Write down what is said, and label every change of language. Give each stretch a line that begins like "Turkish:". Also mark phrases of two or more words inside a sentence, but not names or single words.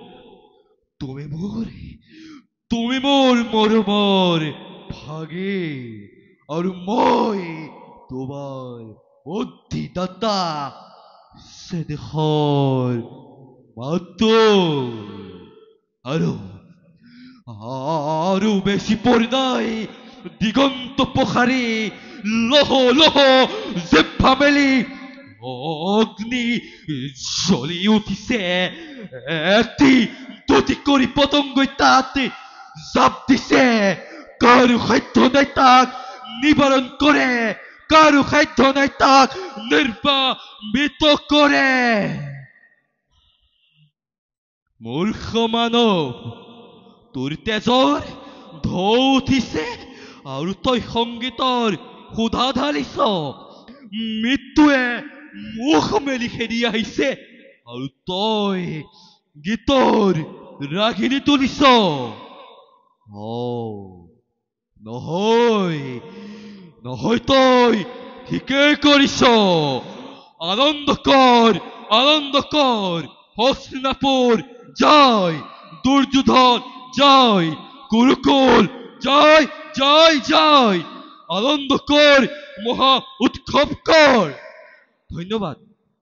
Assamese: তুমি মোর মরমর ভাগে আর মই তোমার বুদ্ধিদাতা, সে দেহর মাত্র আরো আরো বেশি পর্দায় দিগন্ত প্রহারী লহ লহ জিহ্বা মেলি অগ্নি জ্বলি উঠিছে। একটি দুটি করি পতঙ্গই তাতে জাপ দিছে। কারো সাধ্য নাই তাক নিবারণ করে, কারো সাধ্য নাই তাক নির্বামিত করে। মূর্খ মানব, তোর তেজৰ ঢৌ উঠিছে আৰু তই সংগীতৰ সুধা ঢালিছ। মৃত্যুৱে মুখ মেলি খেদি আহিছে আৰু তই গীতৰ ৰাগিনী তুলিছ। নহয় নহয়, তই ঠিকেই কৰিছ। আনন্দ কর। হস্তিনাপুর জয়, দুর্যোধন জয়, কুরুকুল জয় জয় জয়। আনন্দ কর, মহা উৎসব কর। ধন্যবাদ।